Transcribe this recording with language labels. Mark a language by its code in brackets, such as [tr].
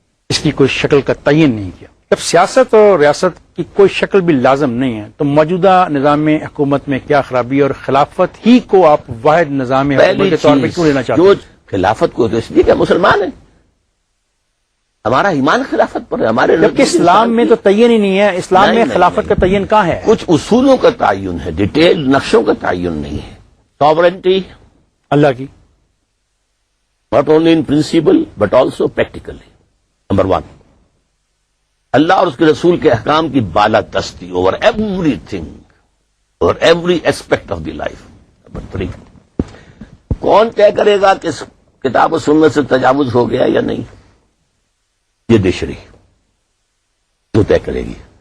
[ur] اس کی کوئی شکل کا تعین نہیں کیا. جب سیاست اور ریاست کی کوئی شکل بھی لازم نہیں ہے تو موجودہ نظام حکومت میں کیا خرابی اور خلافت ہی کو آپ واحد نظام حکومت کے طور پہ کیوں لینا چاہتے جو ہیں؟ خلافت کو تو اس لیے کہ مسلمان ہیں، ہمارا ایمان خلافت پر ہے. ہمارے جبکہ اسلام میں تو تعین ہی نہیں ہے. اسلام میں خلافت کا تعین کہاں ہے؟ کچھ اصولوں کا تعین ہے، ڈیٹیل نقشوں کا تعین نہیں ہے. [en] sovereignty [ur] اللہ کی [en] not only in principle but also practically. Number one, [ur] اللہ اور اس کے رسول کے احکام کی بالا دستی [en] over everything, over every aspect of the life. Number three, [ur] کون طے کرے گا کہ کتاب و سنت سے تجاوز ہو گیا یا نہیں؟ یہ دیشری تو طے کرے گی.